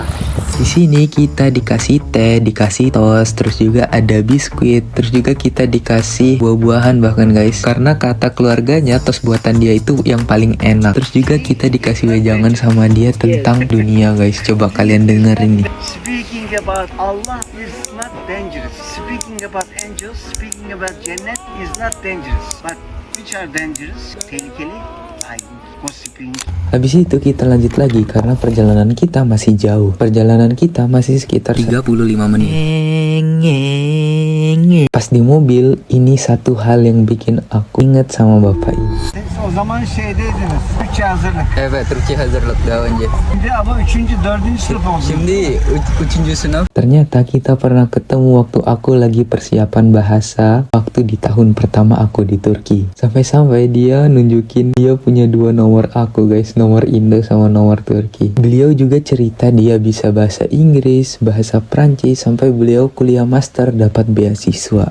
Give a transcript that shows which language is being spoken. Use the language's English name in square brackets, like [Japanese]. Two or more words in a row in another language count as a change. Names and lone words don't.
[Indonesian] Di sini kita dikasih teh, dikasih tos, terus juga ada biskuit, terus juga kita dikasih buah-buahan bahkan, guys. Karena kata keluarganya tos buatan dia itu yang paling enak. Terus juga kita dikasih wejangan sama dia tentang dunia, guys. Coba kalian dengerin nih. [English] Speaking about Allah is not dangerous. Speaking about angels, speaking about Jannah is not dangerous. But which are dangerous? [Turkish] Tehlikeli? Gossiping. [Indonesian] Habis itu kita lanjut lagi karena perjalanan kita masih jauh. Perjalanan kita masih sekitar 35 menit. Pas di mobil, ini satu hal yang bikin aku inget sama bapak ini. [Turkish] O zaman şeydeydiniz, Türkçe hazırlık. Evet, Türkçe hazırlık daha önce. Şimdi ama 3. 4. sınıf oldu. Şimdi 3. sınıf. [Indonesian] Ternyata kita pernah ketemu waktu aku lagi persiapan bahasa waktu di tahun pertama aku di Turki. Sampai-sampai dia nunjukin dia punya 2 nomor aku, guys, nomor Indo sama nomor Turki. Beliau juga cerita dia bisa bahasa Inggris, bahasa Prancis, sampai beliau kuliah master dapat beasiswa.